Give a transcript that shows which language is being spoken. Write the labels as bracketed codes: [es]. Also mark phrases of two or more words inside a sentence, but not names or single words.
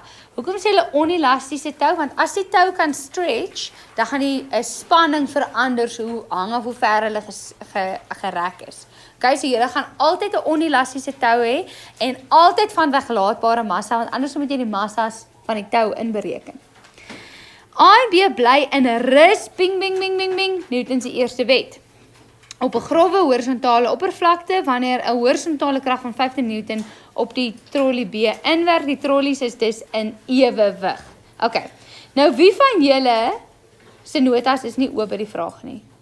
[af] Hoekom sê hulle onelastiese tou? Want as die tou kan stretch, dan gaan die spanning verander so hoe hang of hoe ver hulle gerek is. Okay, so julle gaan altyd 'n onelastiese tou hê en altyd van weggelaatbare massa, want anders moet jy die massas van die tou inbereken. A en B bly in 'n rus, bing, bing, bing, bing, bing, Newton se eerste wet. Op 'n growwe horisontale oppervlakte, wanneer 'n horisontale krag van 15 Newton op die trolley B inwerk, die trollies is dus in ewewig. Okay, nou wie van julle se notas is nie oop by die vraag nie?